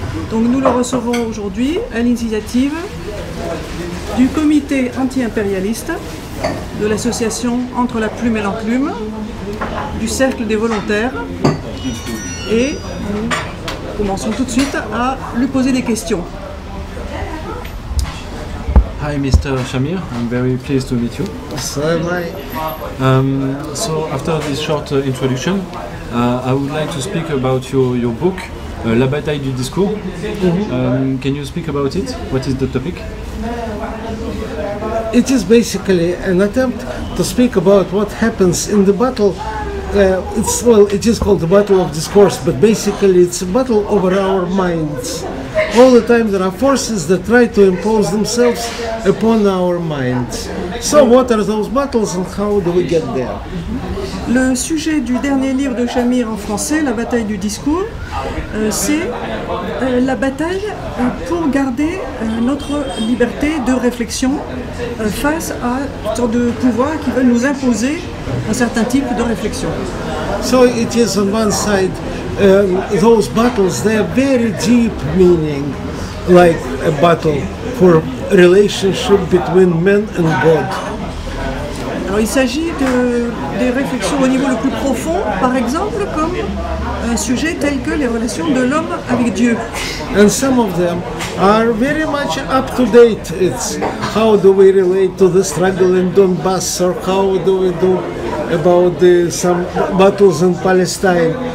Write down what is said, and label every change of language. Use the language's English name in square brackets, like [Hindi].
[French] Donc nous le recevons aujourd'hui à l'initiative du Comité Anti Impérialiste, de l'association Entre la Plume et l'Enclume, du Cercle des volontaires, et nous commençons tout de suite à lui poser des questions. [English] Hi, Mr. Shamir. I'm very pleased to meet you. So am I. So after this short introduction, I would like to speak about your book, La Bataille du Discours. Can you speak about it? What is the topic? It is basically an attempt to speak about what happens in the battle. It is called the Battle of Discourse, but basically it's a battle over our minds. All the time there are forces that try to impose themselves upon our minds. So what are those battles and how do we get there? [French] Le sujet du dernier livre de Shamir en français, La Bataille du Discours, c'est la bataille pour garder notre liberté de réflexion face à une sorte de pouvoir qui veut nous imposer un certain type de réflexion. [English] So it is on one side, those battles, they have very deep meaning, like a battle for relationship between men and God. [French] Alors il s'agit des réflexions au niveau le plus profond, par exemple comme un sujet tel que les relations de l'homme avec Dieu. [English] And some of them are very much up to date. It's how do we relate to the struggle in Donbass, or how do we do about some battles in Palestine.